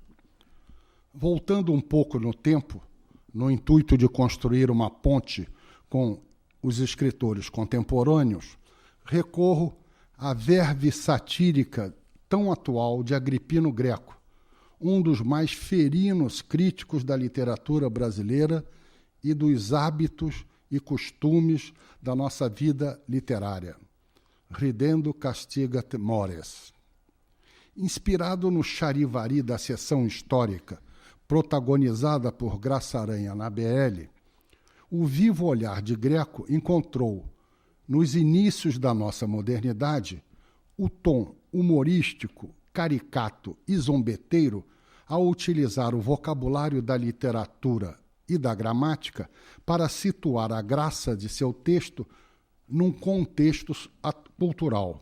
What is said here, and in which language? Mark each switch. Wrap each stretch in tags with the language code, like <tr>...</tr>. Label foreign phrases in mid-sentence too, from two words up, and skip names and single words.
<pt>Voltando um pouco no tempo, no intuito de construir uma ponte com os escritores contemporâneos, recorro à verve satírica tão atual de Agripino Greco, um dos mais ferinos críticos da literatura brasileira e dos hábitos e costumes da nossa vida literária.</pt> <la>Ridendo castigat mores.</la> <pt>Inspirado no charivari da sessão histórica, protagonizada por Graça Aranha na BL, o vivo olhar de Greco encontrou, nos inícios da nossa modernidade, o tom humorístico, caricato e zombeteiro ao utilizar o vocabulário da literatura e da gramática para situar a graça de seu texto num contexto cultural.</pt>